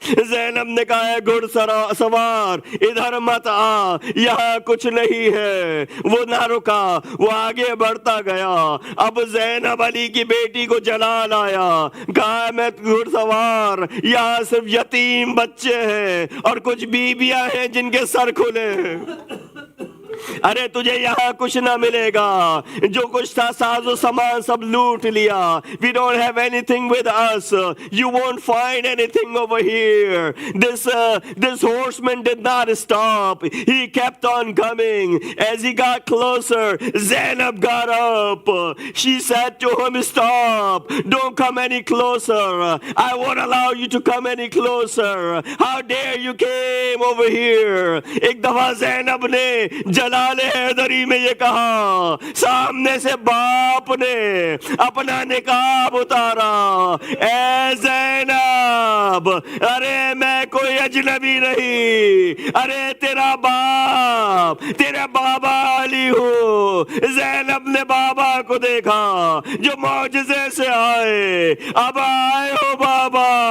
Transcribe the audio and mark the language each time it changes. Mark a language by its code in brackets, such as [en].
[ur] زینب نے کہا ہے گھڑ سوار ادھر مت آ، یہاں کچھ نہیں ہے۔ وہ نہ رکا، وہ آگے بڑھتا گیا۔ اب زینب علی کی بیٹی کو جلال آیا، کہا میں گھڑ سوار یہاں صرف یتیم بچے ہیں اور کچھ بیویاں ہیں جن کے سر کھلے ہیں۔ ارے تجھے یہاں کچھ نہ ملے گا، جو کچھ تھا ساز و سامان سب لوٹ لیا۔ [en] We don't have anything with us. You won't find anything over here. This horseman did not stop. He kept on coming. As he got closer, Zainab got up. She said to him, stop. Don't come any closer. I won't allow you to come any closer. How dare you came over here. [ur] ایک دفعہ زینب نے جلال حیدری میں یہ کہا، سامنے سے باپ نے اپنا نقاب اتارا، اے زینب ارے میں کوئی اجنبی نہیں، ارے تیرا باپ تیرا بابا علی ہو۔ زینب نے بابا کو دیکھا جو معجزے سے آئے، اب آئے ہو بابا،